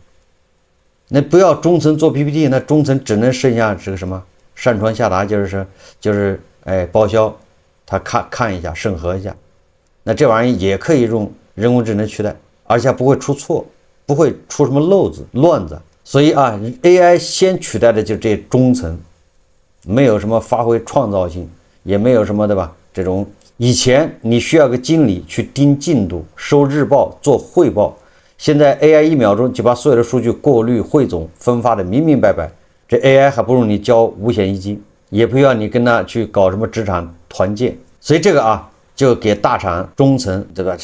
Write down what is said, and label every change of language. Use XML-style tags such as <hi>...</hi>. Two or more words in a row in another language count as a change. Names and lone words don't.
<zh>那不要中层做 PPT， 那中层只能剩下这个什么上传下达，就是报销，他看一下审核一下。那这玩意也可以用人工智能取代，而且不会出錯，不會出什麼漏子亂子。所以啊 ，AI 先取代的就這中層，沒有什麼發揮創造性，也沒有什麼對吧？這種以前你需要個經理去盯進度、收日報、做匯報，現在 AI 1秒鐘就把所有的數據過濾、匯總、分發的明明白白。這 AI 還不如你交五險一金，也不要你跟他去搞什麼職場團建。所以這個啊，就給大廠中層對吧？</zh>